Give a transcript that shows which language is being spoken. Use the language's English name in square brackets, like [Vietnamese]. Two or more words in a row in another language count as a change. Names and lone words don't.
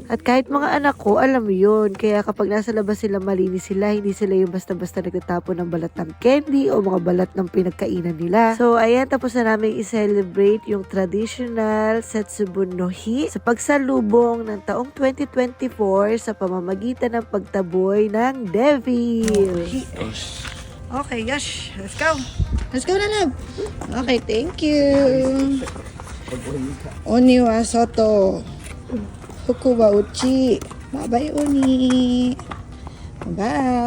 [Filipino] At kahit mga anak ko, alam mo yun. Kaya kapag nasa labas sila, malinis sila. Hindi sila yung basta-basta nagtatapon ng balat ng candy o mga balat ng pinagkainan nila. So ayan, tapos na namin i-celebrate yung traditional Setsubun no Hi sa pagsalubong ng taong 2024 sa pamamagitan ng pagtaboy ng Devil. [English] Okay, Yash. Let's go. Let's go na, love. Okay, thank you. [Japanese] Oniwa Soto. Fukuwa Uchi. Bye-bye, Oni.